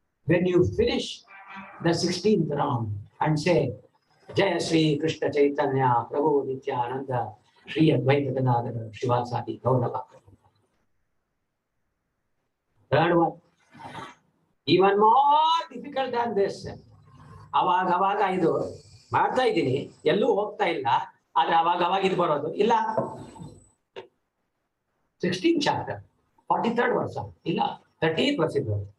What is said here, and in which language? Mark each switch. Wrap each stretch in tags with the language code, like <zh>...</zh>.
<en>When you finish the 16th round and say, Jaya Sri Krishna Chaitanya Prabhu Nityananda Sri Advaita Gadadhara Shivasadi Gauranga. Third one, even more difficult than this.</en> <kn>ಅವಾಗ ಇದು ಮಾಡ್ತಾ ಇದ್ದೀನಿ, ಎಲ್ಲೂ ಹೋಗ್ತಾ ಇಲ್ಲ, ಆದ್ರೆ ಅವಾಗ ಇದು ಬರೋದು ಇಲ್ಲ.</kn> <en>16th chapter, 43rd verse</en> <kn>ಇಲ್ಲ,</kn> <en>30th verse</en> <kn>ಇದು.</kn>